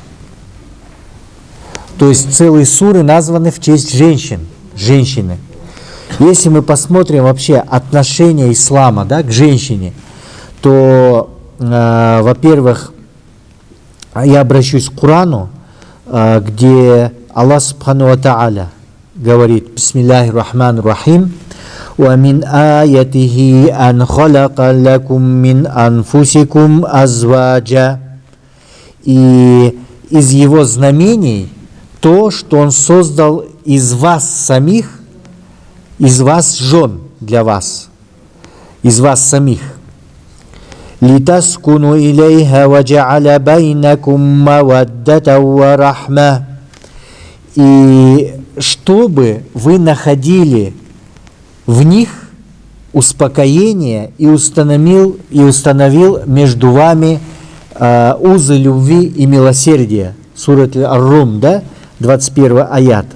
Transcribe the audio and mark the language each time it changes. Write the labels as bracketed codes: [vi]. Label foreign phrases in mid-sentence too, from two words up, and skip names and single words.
[ru] То есть целые суры названы в честь женщины. Если мы посмотрим вообще отношение ислама, да, к женщине, то, во-первых, я обращусь к Корану, где Аллах [ar] سبحانه وتعالى [ru] говорит: [ar] بسم الله الرحمن الرحيم, «ومن آياته أن خلق لكم من أنفسكم أزواجا». [ru] И из его знамений то, что он создал из вас самих, из вас жен для вас, из вас самих. [ar] «لتسكنوا إليها وجعل بينكم مودة ورحمة». [ru] И чтобы вы находили в них успокоение и установил между вами узы любви и милосердия. Сурат Ар-Рум, да? 21 аят.